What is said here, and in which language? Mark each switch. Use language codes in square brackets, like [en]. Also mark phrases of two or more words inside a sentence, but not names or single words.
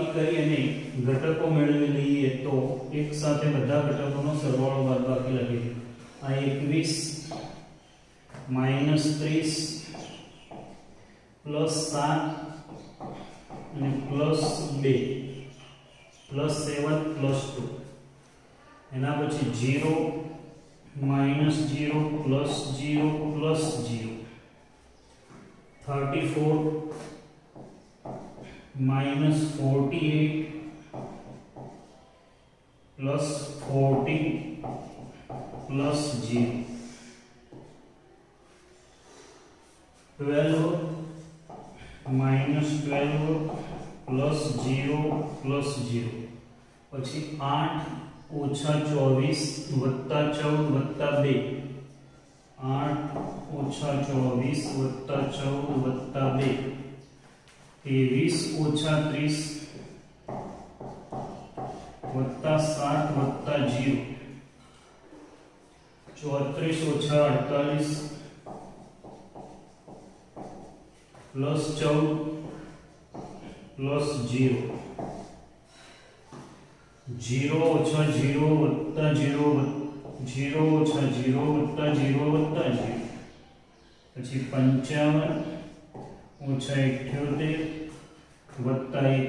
[gu] કરી અને ઘટકો મેળવી લઈએ તો એક સાથે બધા ઘટકોનો સરવાળો બાદબાકી લખીએ આ 21 [en] minus 30 plus 7 [gu] અને [en] plus 2 plus 7 plus 2 [gu] એના પછી 0 [en] minus 0 plus 0 plus 0 34 minus 48 plus 40 plus 0 12 minus 12 plus 0 plus 0 [gu] પછી 8 ઓછા 24 વત્તા 14 વત્તા 2 8 ઓછા 24 વત્તા 14 વત્તા 2 23 ઓછા 30 વત્તા 7 વત્તા 0 34 ઓછા 48 [en] plus 14 plus 0 [gu] 0 ઓછા 0 વત્તા 0 0 ઓછા 0 વત્તા 0 વત્તા 0 પછી 55 ઓછા 78 વત્તા